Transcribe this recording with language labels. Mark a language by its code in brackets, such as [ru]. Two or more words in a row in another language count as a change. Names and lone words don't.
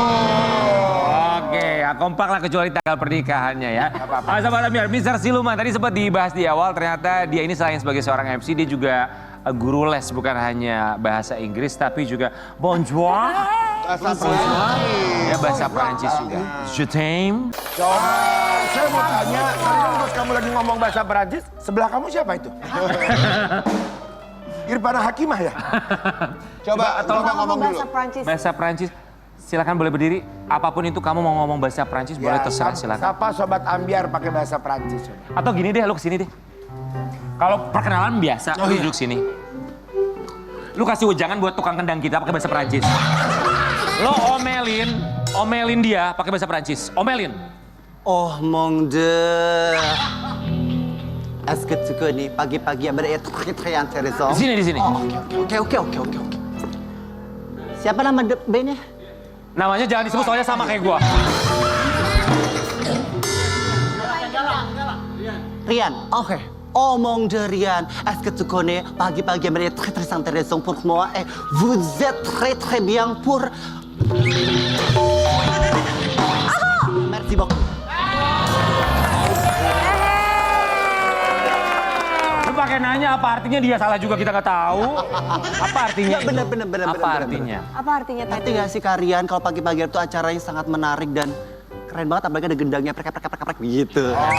[id] Oke, ya kompak lah kecuali tanggal pernikahannya ya. Sahabat Ambiar, Mr. Siluman tadi sempat dibahas di awal, ternyata dia ini selain sebagai seorang MC, dia juga guru les, bukan hanya bahasa Inggris tapi juga bonjour. Bahasa Prancis. Ya bahasa Prancis juga. [fr] Je t'aime. [id] Saya mau tanya, pas kamu lagi ngomong bahasa Perancis, sebelah kamu siapa itu? Irfana Hakimah ya? Coba ngomong dulu. Bahasa Prancis. Bahasa Prancis. Silakan boleh berdiri. Apapun itu kamu mau ngomong bahasa Prancis boleh terserah silakan. Sapa Sobat Ambiar pakai bahasa Prancis. Atau gini deh, lu kesini deh. Kalau perkenalan biasa, lu duduk sini. Lu kasih wejangan buat tukang kendang kita pakai bahasa Perancis. Lo omelin dia pakai bahasa Perancis. Omelin. [fr] Oh mon dieu. Est-ce que tu connais [id] pagi-pagi berarti [fr] très intéressant. [id] Di sini. Oh, oke. Siapa nama bandnya? Namanya jangan disebut soalnya sama kayak gua. Rian. Oke. [fr] Oh mon dieu Rian, est-ce que tu connais [id] pagi-pagi berarti [fr] très intéressant pour moi et vous êtes très bien pour. Merci beaucoup. [id] Lu pakai nanya apa artinya, dia salah juga kita nggak tahu. Apa artinya? Ya, bener. Apa artinya? Apa artinya Ngerti tadi? gak sih Karian kalau pagi-pagi itu acaranya sangat menarik dan keren banget, apalagi ada gendangnya prek gitu.